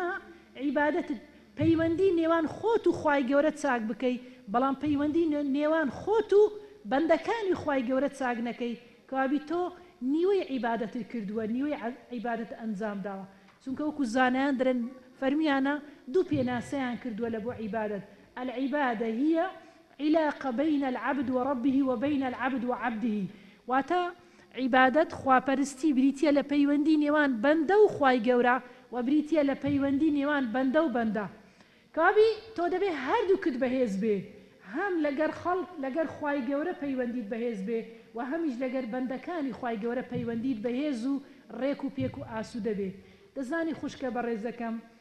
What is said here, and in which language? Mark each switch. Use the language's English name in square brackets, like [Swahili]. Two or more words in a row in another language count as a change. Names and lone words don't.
[Central Kurdish] عیبادەتت پەیوەندی نێوان خۆت و خوای گەورە چاک بکەی بەڵام پەیوەندی نێوان خۆت و بەندەکانی خوای گەورە چاک نەکەی کەوابی تۆ نیوەی عیبادەتت کردووە نیوەی عیبادەت ئەنجام داوە چونکە وەکو زانایان دەرن فەرمیانە دوو پێناسەیان کردووە لە بۆ عیبادەت [Arabic] العیبادە هي علاقة بين العبد وربه وبين العبد وعبده [Central Kurdish] واتە عیبادەت خواپەرستی بریتە لە پەیوەندی نێوان بەندە و خوای گەورە و بریتە لە پەیوەندی نێوان بەندە و بەندە کابی تۆ دەبێ هەردووکت بەهێز بێ هەم لەگەر خەڵک لەگەر خوای گەورە پەیوەندیت بەهێز بێ و هەمیش لەگەر بەندەکانی خوای گەورە پەیوەندیت بەهێز و ڕێک و پێک و ئاسوودە بێ دەزانی خوشکە بەڕێزەکەم